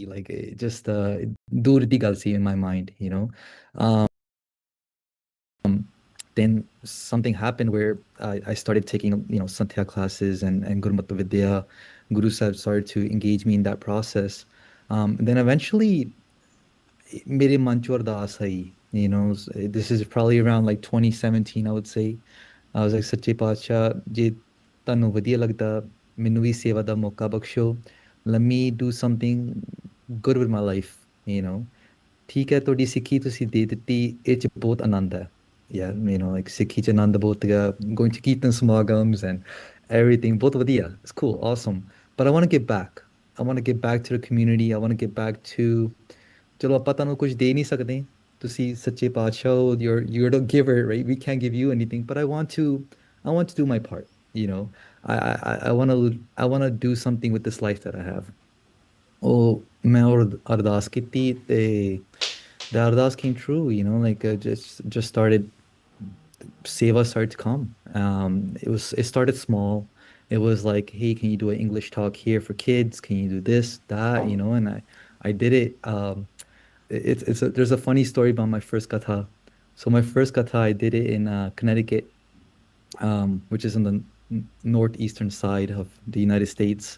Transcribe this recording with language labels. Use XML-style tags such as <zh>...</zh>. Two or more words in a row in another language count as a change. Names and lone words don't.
<en>Like it just</en> <pa>ਦੂਰ ਦੀ ਗੱਲ ਸੀ</pa> <en>in my mind. Um, then something happened where I started taking, Santhya classes and Gurmat Vidya. Guru Sahib started to engage me in that process. Then eventually,</en> <pa>ਮੇਰੇ ਮਨ ਚ ਅਰਦਾਸ ਆਈ</pa> <en>this is probably around like 2017 I would say I was like</en> <pa>ਸੱਚੇ ਪਾਤਸ਼ਾਹ ਜੇ ਤੁਹਾਨੂੰ ਵਧੀਆ ਲੱਗਦਾ ਮੈਨੂੰ ਵੀ ਸੇਵਾ ਦਾ ਮੌਕਾ ਬਖਸ਼ੋ</pa> <en>let me do something good with my life you know</en> <pa>ਠੀਕ ਹੈ ਤੁਹਾਡੀ ਸਿੱਖੀ ਤੁਸੀਂ ਦੇ ਦਿੱਤੀ ਇਹ ਚ ਬਹੁਤ ਆਨੰਦ ਹੈ</pa> <en>yeah like</en> <pa>ਸਿੱਖੀ ਚ ਆਨੰਦ ਬਹੁਤ ਹੈ</pa> <en>going to</en> <pa>ਕੀਰਤਨ ਸਮਾਗਮs</pa> <en>and everything</en> <pa>ਬਹੁਤ ਵਧੀਆ</pa> <en>it's cool awesome but I want to get back to the community I want to get back to</en> <pa>ਚਲੋ ਆਪਾਂ ਤੁਹਾਨੂੰ ਕੁਝ ਦੇ ਨਹੀਂ ਸਕਦੇ ਤੁਸੀਂ ਸੱਚੇ ਪਾਤਸ਼ਾਹ ਹੋ</pa> <en>you're the giver right we can't give you anything but I want to do my part you know I want to do something with this life that I have</en> <pa>ਉਹ ਮੈਂ ਅਰਦਾਸ ਕੀਤੀ ਤੇ</pa> <en>the ardas came true like just started Seva started to come it started small it was like hey can you do an English talk here for kids can you do this that and I did it there's a funny story about my first katha so my first katha I did it in Connecticut which is on the northeastern side of the United States.</en>